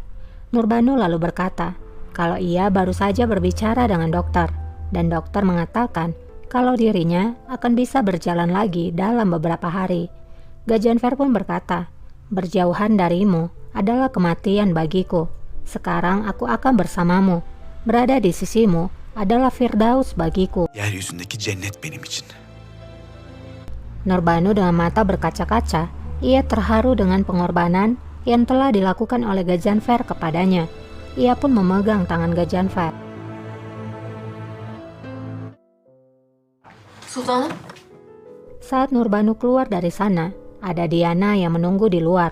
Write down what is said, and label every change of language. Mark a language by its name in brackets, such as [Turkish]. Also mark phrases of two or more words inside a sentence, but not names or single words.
[Indonesian] Nurbanu lalu berkata, kalau ia baru saja berbicara dengan dokter, dan dokter mengatakan kalau dirinya akan bisa berjalan lagi dalam beberapa hari. Gajanfer pun berkata, Berjauhan darimu adalah kematian bagiku. Sekarang aku akan bersamamu. Berada di sisimu adalah Firdaus bagiku. [Turkish] Yeryüzündeki cennet benim için. [Indonesian] Nurbanu dengan mata berkaca-kaca, ia terharu dengan pengorbanan yang telah dilakukan oleh Gajanfer kepadanya. Ia pun memegang tangan Gajanfer. [Turkish] Sultanım. [Indonesian] Saat Nurbanu keluar dari sana, ada Diana yang menunggu di luar.